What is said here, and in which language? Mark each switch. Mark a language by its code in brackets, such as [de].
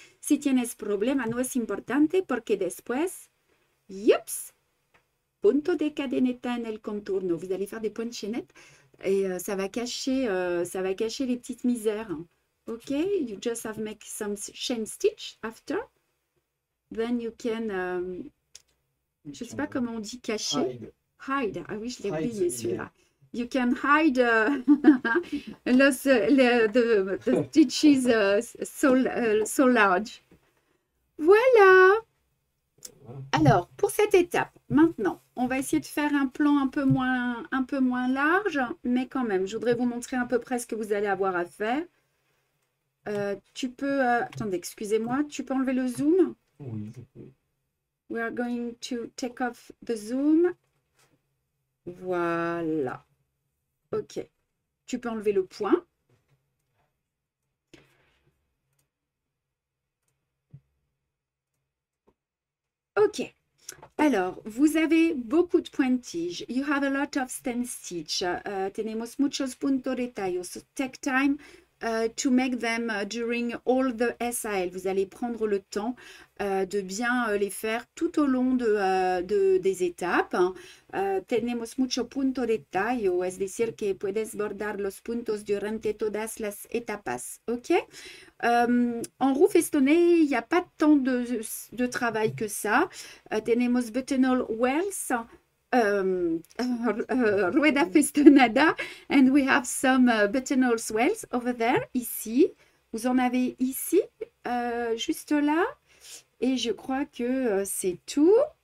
[es] Si tienes problema, no es importante porque después, yups, punto de cadeneta en el contorno. [fr] Vous allez faire des points de chaînette et ça va cacher les petites misères. [en] OK, you just have make some chain stitch after. Then you can, [fr] je ne sais pas comment on dit cacher. Hide. Ah oui, je l'ai oublié celui-là. [en] You can hide the stitches so large. Voilà. [fr] Alors, pour cette étape, maintenant, on va essayer de faire un plan un peu moins large, mais quand même, je voudrais vous montrer à peu près ce que vous allez avoir à faire. Tu peux... attendez, excusez-moi, tu peux enlever le zoom? Oui, je peux. [en] We are going to take off the zoom. [fr] Voilà. OK. Tu peux enlever le point. OK. Alors, vous avez beaucoup de pointilles. [en] You have a lot of stand stitch. [es] Tenemos muchos puntos de tallo. [en] So take time to make them during all the SAL. [fr] Vous allez prendre le temps de bien les faire tout au long des étapes. [es] Tenemos mucho punto de tallo, es decir, que puedes bordar los puntos durante todas las etapas. [en] OK? [fr] En roue festonnée, il n'y a pas tant de travail que ça. [es] Tenemos [en] buttonhole wells. [es] Rueda festonada, [en] and we have some buttonhole swells over there, ici. [fr] Vous en avez ici, juste là, et je crois que c'est tout.